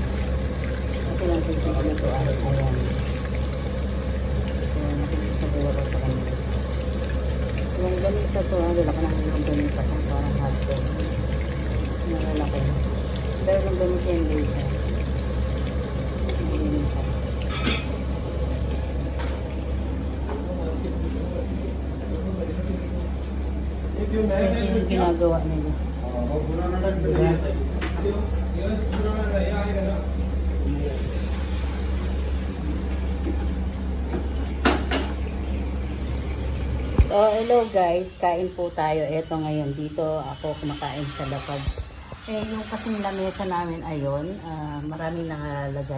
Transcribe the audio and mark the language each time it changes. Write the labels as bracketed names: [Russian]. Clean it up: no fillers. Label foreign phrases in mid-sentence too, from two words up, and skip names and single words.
[Filipino] Kasi nagpipigluto ako. Ayan. So, nakikisabay ako sa kanila. Yung ganisa to, wala ko nakikita ganisa kung parang hotdog. Nalalaki. Pero yung ganisa yung ganisa. Yung ganisa. [English] If you [Filipino] Ito marinate yung ginagawa nila. [Hindi] वो पूरा नाटक तो नहीं आता। [English] Hello guys, [Filipino] kain po tayo. Eto ngayon, dito ako kumakain sa lapag. Yung kasing lamesa namin ayon, maraming nakalagay.